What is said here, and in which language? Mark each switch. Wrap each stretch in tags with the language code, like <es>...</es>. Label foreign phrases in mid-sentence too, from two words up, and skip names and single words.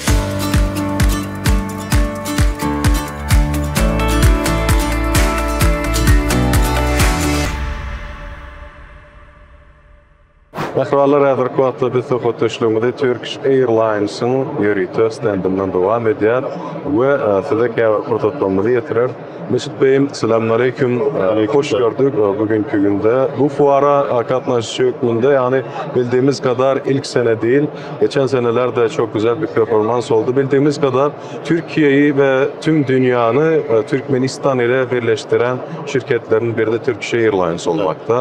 <tk>Merhabalar, hazırki wagtda biz sohbetleşmegde Turkish Airlines'ın ýörüýte standyndan dowam edýär we size portretlerimizi ýetirer.</tk> <tr>Mesut Bey'im, selamünaleyküm. Hoş gördük bugünkü günde. Bu fuara</tr> <tk>katnaşyk günde,</tk> <tr>yani bildiğimiz kadar ilk sene değil, geçen senelerde çok güzel bir performans oldu. Bildiğimiz kadar Türkiye'yi ve tüm dünyanı Türkmenistan ile birleştiren şirketlerin biri de Turkish Airlines olmakta.</tr>